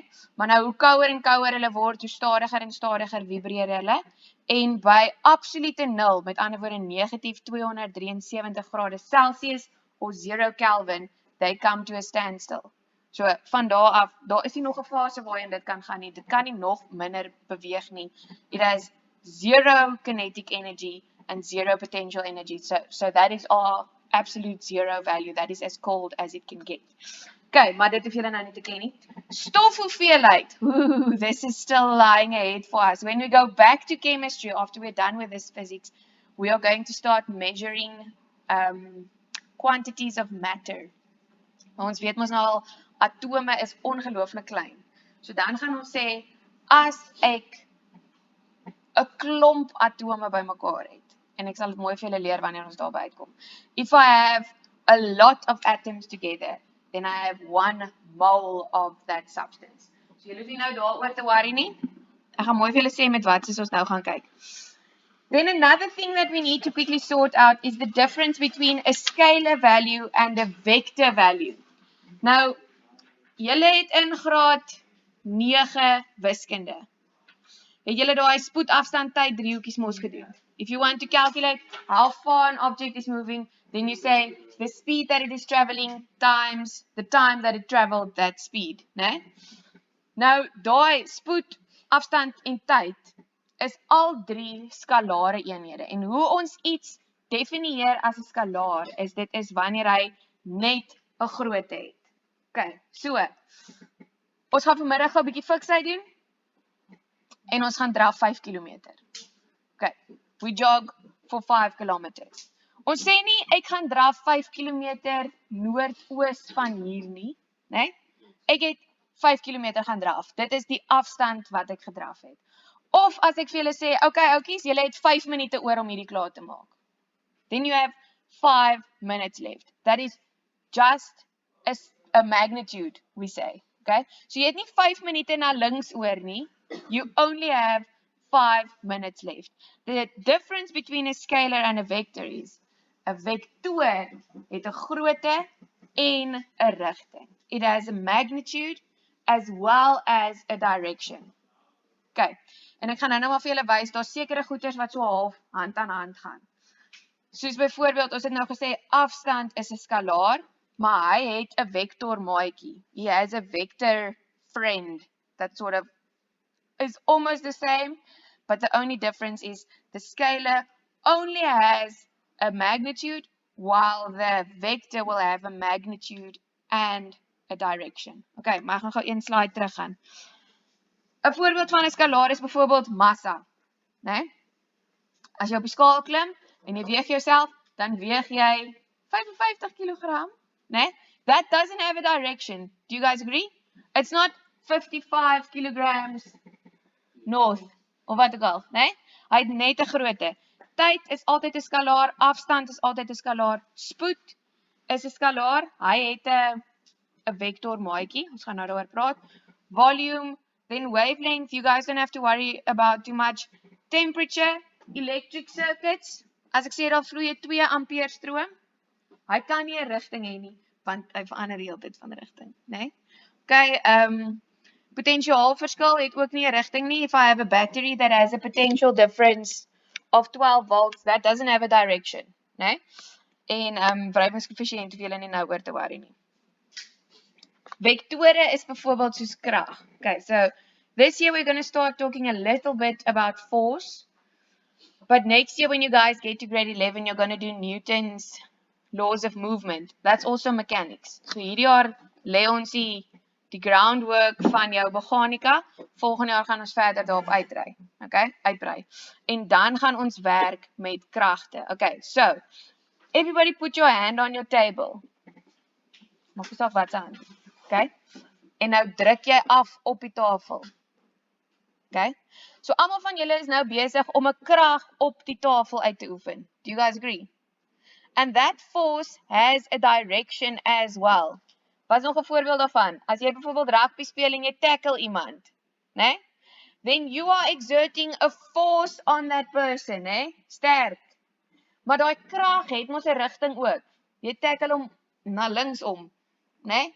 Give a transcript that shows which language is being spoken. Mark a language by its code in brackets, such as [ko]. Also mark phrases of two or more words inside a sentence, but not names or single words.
[af] Maar nou hoe kouer en kouer hulle word, hoe stadiger en stadiger vibreer hulle. En by absolute 0, met ander woorde negatief 273 grade Celsius of 0 Kelvin, [en] they come to a standstill. [af] So van daar af, daar is nie nog 'n fase waarin dit kan gaan nie. Dit kan nie nog minder beweeg nie. [en] It has 0 kinetic energy and 0 potential energy. So that is our absolute 0 value. That is as cold as it can get. [af] Okay, maar dit hoef julle nou nie te ken nie. Stofhoeveelheid. [en] Ooh, this is still lying ahead for us. When we go back to chemistry, after we're done with this physics, we are going to start measuring quantities of matter. [af] Ons weet mos nou al, atome is ongelooflik klein. So dan gaan ons sê, as ek 'n klomp atome bymekaar het, en ek sal dit mooi vir julle leer wanneer ons daarby uitkom. [en] If I have a lot of atoms together, then I have 1 mole of that substance. [af] So julle hoef nie nou daaroor te worry nie. Ek gaan mooi vir julle sê met wat soos ons nou gaan kyk. [en] Then another thing that we need to quickly sort out is the difference between a scalar value and a vector value. [af] Nou, julle het in graad 9 wiskunde. Het julle daai spoedafstand tyd driehoekies mos gedoen. [en] If you want to calculate how far an object is moving, then you say the speed that it is traveling times the time that it traveled that speed, [af] né? Nou, daai spoed, afstand en tyd is al 3 skalare eenhede. En hoe ons iets definieer as 'n skalaar is dit is wanneer hy net 'n grootte het. [en] Okay, so. [af] Ons gaan vanmiddag 'n bietjie fiksheid doen en ons gaan draf 5 km. [en] Okay, we jog for 5 kilometers. [af] Ons sê nie ek gaan draf 5 km noordoos van hier nie, né? Ek het 5 km gaan draf. Dit is die afstand wat ek gedraf het. Of as ek vir julle sê, okay oukies, julle het 5 minute oor om hierdie klaar te maak. [en] Then you have 5 minutes left. That is just a magnitude, we say. Okay? [af] So jy het nie 5 minute na links oor nie. [en] You only have 5 minutes left. The difference between a scalar and a vector is, [af] 'n vektor het 'n grootte en 'n rigting. [en] It has a magnitude as well as a direction. Okay. [af] En ek gaan nou maar vir julle wys, daar's sekere goeters wat so half hand aan hand gaan. Soos byvoorbeeld, ons het nou gesê afstand is 'n skalaar, maar hy het 'n vektor maatjie. He has a vector friend that sort of is almost the same, but the only difference is the scalar only has a magnitude, while the vector will have a magnitude and a direction. Okay, maar ek gaan gou een slide terug gaan. 'n Voorbeeld van 'n skalaar is byvoorbeeld massa, né? As jy op die skaal klim en jy weeg jouself, dan weeg jy 55 kg, né? [en] That doesn't have a direction. Do you guys agree? It's not 55 kilograms north, [af] of wat ook al, né? Hy het net 'n grootte. Tyd is altyd 'n skalaar, afstand is altyd 'n skalaar, spoed is 'n skalaar, hy het 'n vektor maatjie, ons gaan nou daaroor praat. [en] Volume, then wavelength, you guys don't have to worry about too much. Temperature, electric circuits, [af] as ek sê daar vloei 2 ampere stroom, hy kan nie 'n rigting hê nie, want hy verander die hele tyd van rigting, né? Okay, potentiaalverskil het ook nie 'n rigting nie. [en] If I have a battery that has a potential difference of 12 volts, that doesn't have a direction, [af] né? En wrywingskoëffisiënt hoef julle nie nou oor te worry nie. Vektore is byvoorbeeld soos krag. [en] Okay, so this year we're going to start talking a little bit about force. But next year when you guys get to grade 11, you're going to do Newton's laws of movement. That's also mechanics. [af] So hierdie jaar lê ons die groundwork van jou meganika. Volgende jaar gaan ons verder daarop uitbrei. Okay? Uitbrei. En dan gaan ons werk met kragte. [en] Okay, so everybody put your hand on your table. [af] Maak jouself wat aan. Okay? En nou druk jy af op die tafel. Okay? So almal van julle is nou besig om 'n krag op die tafel uit te oefen. [en] Do you guys agree? And that force has a direction as well. [af] Wat is nog 'n voorbeeld daarvan? As jy byvoorbeeld rugby speel en jy tackle iemand, né? [en] Then you are exerting a force on that person, [af] né? Sterk. Maar daai krag het mos 'n rigting ook. Jy tackle hom na linksom, né?